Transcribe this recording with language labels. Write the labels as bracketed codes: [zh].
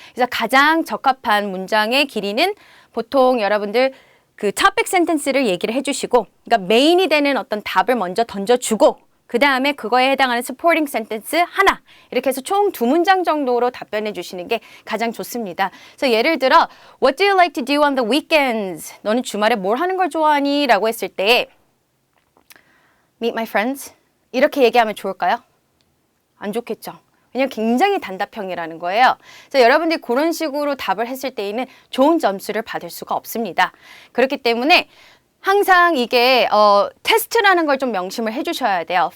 [ko] 그래서 가장 적합한 문장의 길이는 보통 여러분들 그 topic sentence를 얘기를 해주시고, 그러니까 메인이 되는 어떤 답을 먼저 던져주고, 그 다음에 그거에 해당하는 supporting sentence 하나, 이렇게 해서 총 2문장 정도로 답변해 주시는 게 가장 좋습니다. 그래서 예를 들어 [en] What do you like to do on the weekends? [ko] 너는 주말에 뭘 하는 걸 좋아하니? 라고 했을 때 [en] Meet my friends? [ko] 이렇게 얘기하면 좋을까요? 안 좋겠죠. 왜냐면 굉장히 단답형이라는 거예요. 그래서 여러분들이 그런 식으로 답을 했을 때에는 좋은 점수를 받을 수가 없습니다. 그렇기 때문에 항상 이게 테스트라는 걸 좀 명심을 해주셔야 돼요.